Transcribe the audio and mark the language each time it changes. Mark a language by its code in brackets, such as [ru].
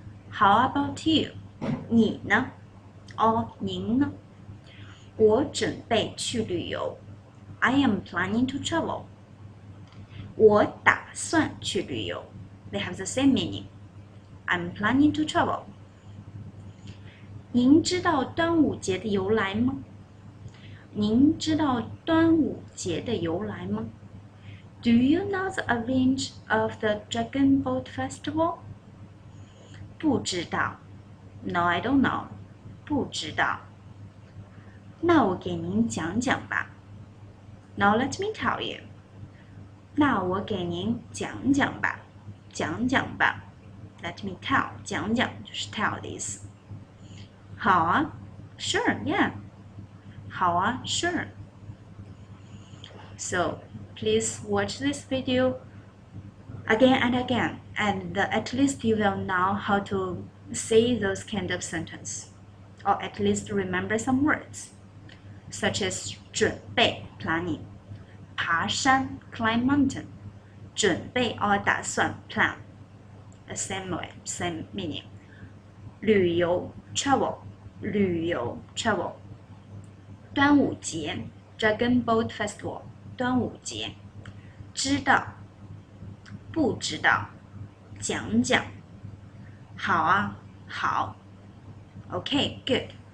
[en] How about you? [zh] 你呢？您呢？我准备去旅游。 [en] I am planning to travel. [zh] 我打算去旅游。 [en] They have the same meaning. I'm planning to travel. [zh] 您知道端午节的由来吗？您知道端午节的由来吗？ [en] Do you know the origin of the Dragon Boat Festival? [zh] 不知道。 [en] No, I don't know. [zh] 不知道。那我给您讲讲吧。 [en] Now let me tell you. [zh] 那我给您讲讲吧。讲讲吧。 [en] Let me tell. [zh] 讲讲就是 tell 的意思。好啊。 [en] Sure, yeah. [zh] 好啊 Sure. [en] So, please watch this video again and again, and at least you will know how to say those kind of sentence, or at least remember some words, such as 准备 planning, 爬山 climb mountain, 准备 or 打算 plan, the same way, same meaning. 旅游 travel, 旅游 travel. [zh] 端午节 Dragon Boat Festival, 端午节。知道不知道讲讲好啊好 [en] Okay, good.